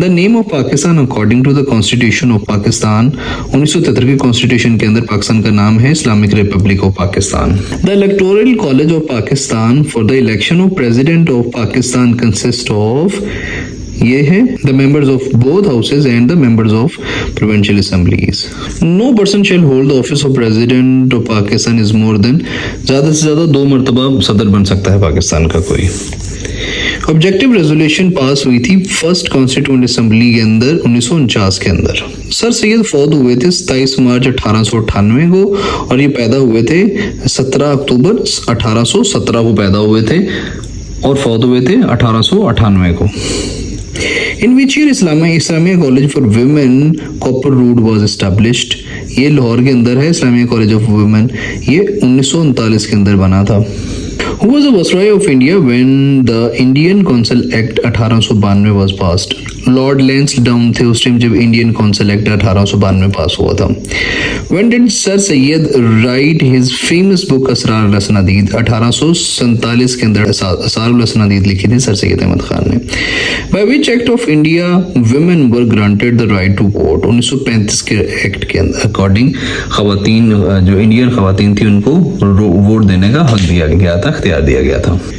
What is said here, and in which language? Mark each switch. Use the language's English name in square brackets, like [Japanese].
[English] the name of Pakistan according to the constitution of Pakistan, [Urdu] 1973 کے constitution کے اندر پاکستان کا نام ہے [English] Islamic republic of Pakistan. The electoral college of Pakistan for the election of president of Pakistan consist of, [Urdu] یہ ہے [English] the members of both houses and the members of provincial assemblies. No person shall hold the office of president of Pakistan is more than, [Urdu] زیادہ سے زیادہ 2 مرتبہ صدر بن سکتا ہے پاکستان کا کوئی. آبجیکٹو ریزولوشن پاس ہوئی تھی فرسٹ کانسٹیٹیوئنٹ اسمبلی کے اندر 1949 کے اندر. سر سید فوت ہوئے تھے 27 مارچ 1898 کو, اور یہ پیدا ہوئے تھے 17 اکتوبر 1817 کو پیدا ہوئے تھے, اور فوت ہوئے تھے 1898 کو. [English] In which year Islamia college for women Cooper road was established. [Urdu] یہ لاہور کے اندر ہے اسلامیہ کالج آف ویمن, یہ 1939 کے اندر بنا تھا. [English] Who was the Viceroy of India when the Indian Council Act 1892 was passed? [Urdu] Lord لینسڈاؤن تھے اس ٹائم جب انڈین کونسل ایکٹ 1892 پاس ہوا تھا. [English] When did Sir Syed write his famous book [Urdu] اسرار الاسنادید؟ 1847 کے اندر اسرار الاسنادید لکھی تھی سر سید احمد خان نے. [English] By which act of India women were granted the right to vote؟ [Urdu] 1935 کے act کے اکارڈنگ خواتین, جو انڈین خواتین تھی, ان کو ووٹ دینے کا حق دیا گیا تھا, اختیار دیا گیا تھا.